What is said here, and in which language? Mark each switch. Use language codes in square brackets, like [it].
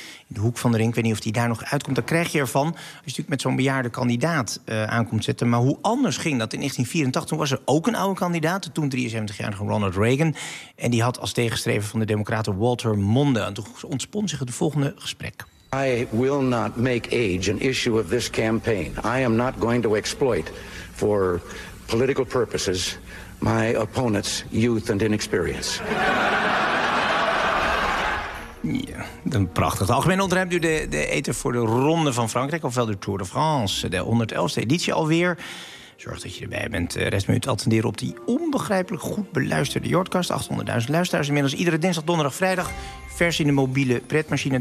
[nl] In de hoek van de ring. Ik weet niet of hij daar nog uitkomt. Dat krijg je ervan als je natuurlijk met zo'n bejaarde kandidaat aankomt zetten. Maar hoe anders ging dat? In 1984 was er ook een oude kandidaat, toen 73-jarige Ronald Reagan. En die had als tegenstrever van de Democraten Walter Mondale. En toen ontspon zich het volgende gesprek. [en] I will not make age an issue of this campaign. I am not going to exploit for political purposes my opponent's youth and inexperience. [nl] Ja, een prachtig. Algemeen onderwerp nu de eten voor de Ronde van Frankrijk, ofwel de Tour de France, de 111e editie alweer. Zorg dat je erbij bent. De rest van u te attenderen op die onbegrijpelijk goed beluisterde Jordcast. 800.000 luisteraars inmiddels. Iedere dinsdag, donderdag, vrijdag. Vers in de mobiele pretmachine.